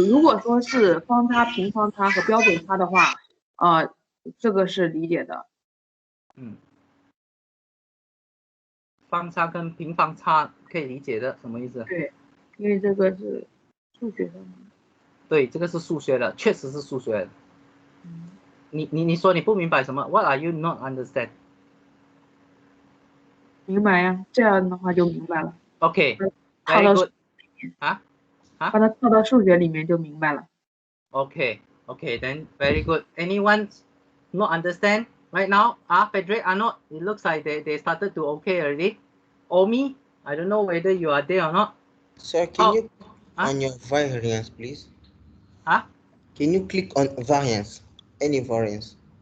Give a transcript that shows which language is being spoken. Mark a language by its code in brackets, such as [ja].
[zh] 如果说是方差、平方差和标准差的话，这个是理解的。方差跟平方差可以理解的，什么意思？对，因为这个是数学的。对，这个是数学的，确实是数学的。你说你不明白什么 ？ [en] What are you not understand？ [zh] 明白呀，这样的话就明白了。 [en] OK， [zh] 套到把它套到数学里面就明白了。 [en] OK, then very good. Anyone not understand right now? Frederick, Arnold, it looks like they started to okay already. Omi, I don't know whether you are there or not. Sir, can you on your variance, please? Can you click on variance? Any variance?